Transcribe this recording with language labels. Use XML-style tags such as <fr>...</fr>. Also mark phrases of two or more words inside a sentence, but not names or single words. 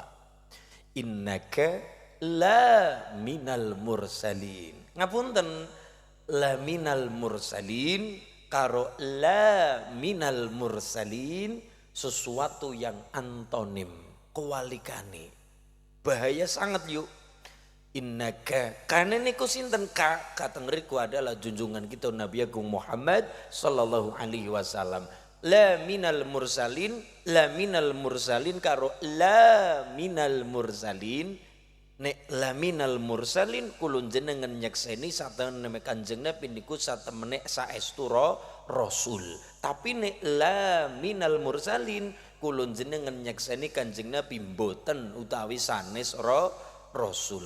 <ar>إنك لمن المرسلين.</ar> <jv>Ngapunten</jv> <ar>لمن المرسلين</ar> <jv>karo</jv> <ar>لا من المرسلين</ar> <id>sesuatu yang antonim</id> <jv>kewalikane. Bahaya sangat yuk. Innaka karena niku sinten ka kateng riku</jv> <id>adalah junjungan kita</id> <jv>Nabi Agung Muhammad</jv> <ar>صلى الله عليه وسلم. لمن المرسلين karo لا من المرسلين.</ar> <jv>Nek</jv> <ar>لمن المرسلين</ar> <jv>kulun jenengan nyekseni satemene Kanjeng Nabi niku satemene saestu rasul. Tapi nek</jv> <ar>لا من المرسلين</ar> <jv>kulun jenengan nyekseni Kanjeng Nabi mboten utawi sanes rasul.</jv>